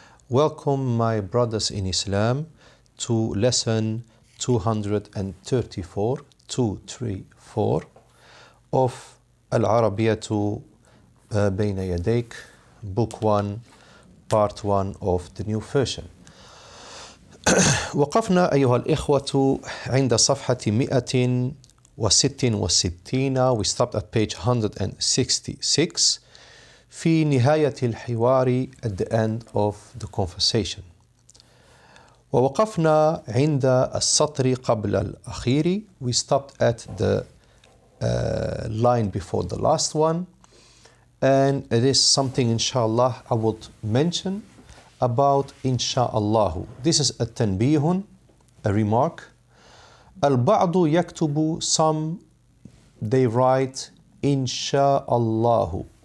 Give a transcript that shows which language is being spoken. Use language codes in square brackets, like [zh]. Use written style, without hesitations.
[en] Welcome my brothers in Islam to lesson 234 of Arabiyyah Bayna Yadayk, book 1, part 1 of the new version. [ar] وقفنا أيها الإخوة عند صفحة 166. [en] We stopped at page 166 [ar] في نهاية الحوار, [en] at the end of the conversation. [ar] ووقفنا عند السطر قبل الأخير. [en] We stopped at the line before the last one, and it is something inshallah I would mention about inshallah. This is a tanbihun, a remark. [ar] البعض يكتب, [en] some they write inshallah.